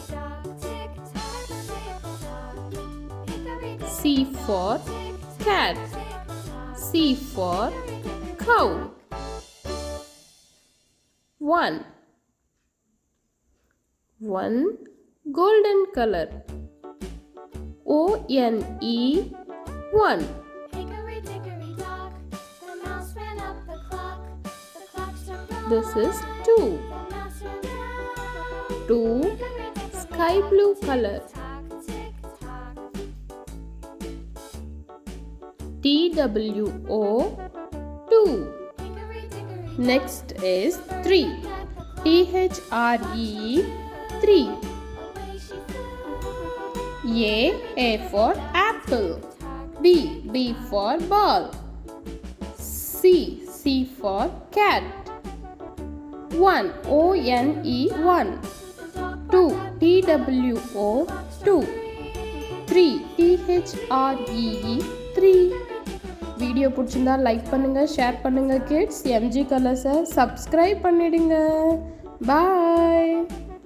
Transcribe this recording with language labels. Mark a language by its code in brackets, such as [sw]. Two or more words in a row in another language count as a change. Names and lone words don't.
[en] C for cat. C for cow. 1 golden color. O-N-E 1. This is 2 sky blue color. T-W-O 2. Next is 3. T-H-R-E 3. A for apple. B for ball. C for cat. 1 O-N-E 1. 2 T-W-O 2. 3 T-H-R-E 3. [ta] வீடியோ பிடிச்சிருந்தா லைக் பண்ணுங்க, ஷேர் பண்ணுங்க கிட்ஸ். MG கலர்ஸை சப்ஸ்கிரைப் பண்ணிடுங்க. பாய்.